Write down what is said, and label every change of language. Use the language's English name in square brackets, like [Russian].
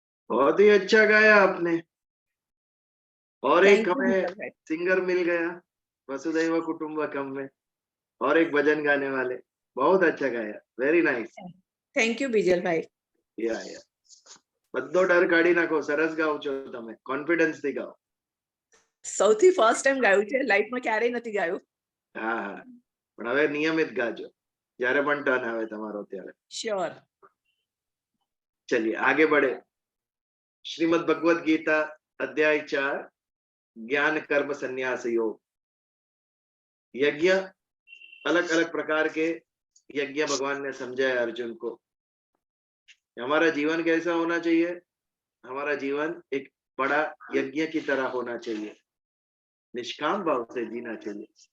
[Hindi] बहुत ही अच्छा गाया आपने। और एक [English] Thank you, [Hindi] हमें [English] Mr. Bhatt. [Hindi] सिंगर मिल गया वसुदैव कुटुंबकम में, और एक भजन गाने वाले। बहुत अच्छा गाया, [English] Very nice. Thank you, Bijal bhai. [Gujarati] या બધો ડર કાઢી નાખો, સરસ ગાઓ છો તમે, કોન્ફિડન્સ થી ગાઓ. સૌથી ફર્સ્ટ ટાઈમ ગાયું છે, લાઈફમાં ક્યારેય નથી ગાયું. હા હા, પણ હવે નિયમિત ગાજો જ્યારે પણ ટર્ન આવે તમારો ત્યારે. શ્યોર. [Hindi] चलिए आगे बढ़े। श्रीमद् भगवद गीता अध्याय 4 ज्ञान कर्म संन्यास योग। यज्ञ, अलग अलग प्रकार के यज्ञ भगवान ने समझाया अर्जुन को। हमारा जीवन कैसा होना चाहिए? हमारा जीवन एक बड़ा यज्ञ की तरह होना चाहिए, निष्काम भाव से जीना चाहिए।